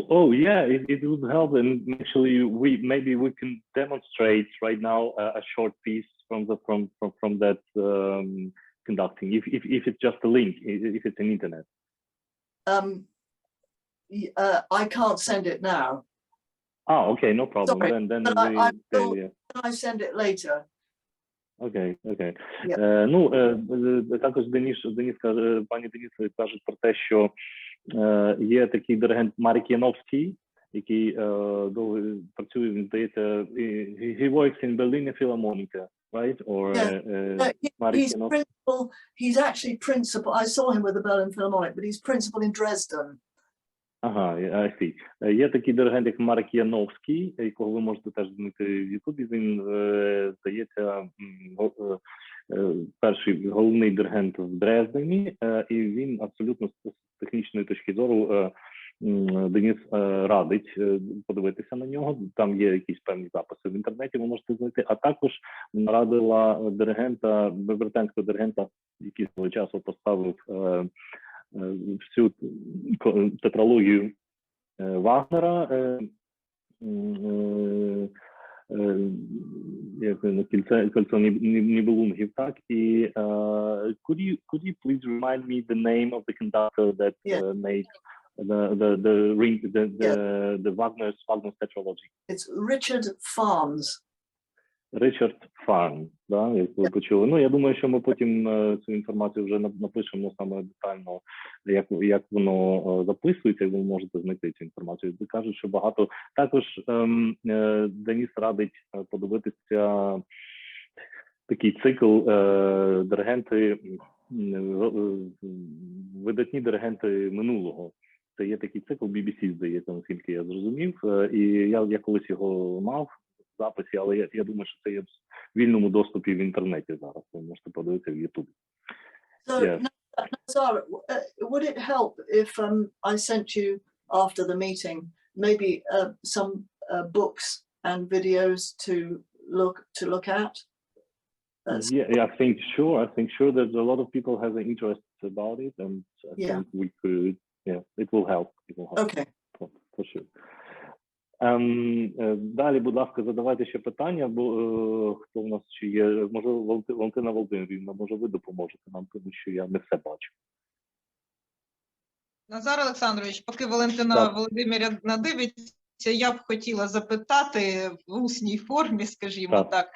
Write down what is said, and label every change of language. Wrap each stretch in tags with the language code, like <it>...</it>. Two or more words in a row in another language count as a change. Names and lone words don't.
<en>Oh yeah, it would help, and actually maybe we can demonstrate right now a short piece from that conducting, if it's just a link, if it's an internet. I can't send it now. Ah, okay, no problem. Sorry, Then but I send it later.</en> <uk>Окей.</uk> <en>Yeah.</en> <uk>Також пані Деніс каже про те, що є такий диригент Марек Яновський, який працює, він здається,</uk> <en>he works in Berlin Philharmonic, right? Or he's actually principal. I saw him with the Berlin Philharmonic, but he's principal in Dresden. Ага, I see.</en> <uk>Є такий диригент, як Марек Яновський, якого ви можете теж знайти в Ютубі. Він, здається, перший головний диригент в Дрездені, і він абсолютно з технічної точки зору Деніс радить подивитися на нього. Там є якісь певні записи в інтернеті, ви можете знайти. А також вона радила диригента, британського диригента, який свого часу поставив всю тетралогію Вагнера, кольцо Нібелунгів, так, і</uk> <en>could you please remind me the name of the conductor that made the Wagner's tetralogy? It's Richard Farnes.</en> <uk>Ричард Фарн, да, як ви почули. Ну, я думаю, що ми потім цю інформацію вже напишемо саме детально, як воно записується, і ви можете знайти цю інформацію. Кажуть, що багато. Також Деніс радить подивитися такий цикл диригенти, видатні диригенти минулого. Це є такий цикл BBC, здається, наскільки я зрозумів, і я колись його мав в записі, але я думаю, що це є в вільному доступі в інтернеті зараз. Ви можете подивитися в Ютубі.</uk> <en>So, Nazar, would it help if I sent you after the meeting maybe some books and videos to look at? Yeah, I think sure that a lot of people have an interest about it, and I think we could, it will help. Okay. For sure.</en> <uk>Далі, будь ласка, задавайте ще питання, бо хто в нас ще є, може Валентина Володимирівна, може ви допоможете нам, тому що я не все бачу. Назар Олександрович, поки Валентина Володимирівна дивиться, я б хотіла запитати в усній формі, скажімо так.</uk>